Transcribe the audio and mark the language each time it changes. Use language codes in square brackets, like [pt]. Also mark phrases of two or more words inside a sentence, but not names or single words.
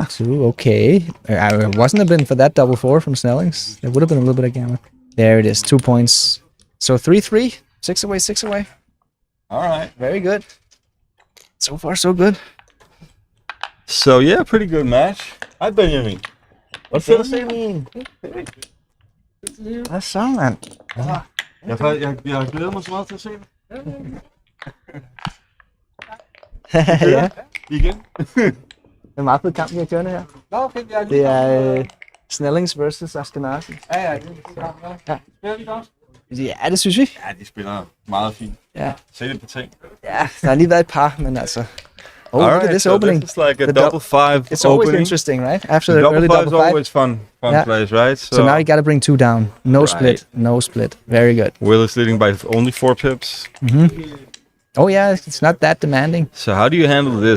[en] 2, okay. It wasn't have been for that double 4 from Snellings. There would have been a little bit of gammon. There it is, 2 points. So 3-3, 6 away, 6 away. All right. Very good. So far, so good. So yeah, pretty good match. [da] Hej Benjamin. Hvad Fedt at se, min. Hvad så, mand? Jeg glæder mig så meget til at se det. Ja, Igen. det er en meget fed kamp, vi har kørende her. Nå, fedt, jeg Det er Snellings versus Ashkenazi. Ja, det er Spiller de også? Ja, det synes vi. Ja, de spiller meget fint. Ja. Se det på ting. Ja, der har lige været et par, men altså... [en] Oh, look at this so opening. this is like a The double five It's always opening. interesting, right? After The the early double five is double five. always fun Yeah. plays, right? So now you got to bring 2 down. No Right. split. No split. Very good. Will is leading by only 4 pips. Oh yeah, it's not that demanding. So how do you handle this?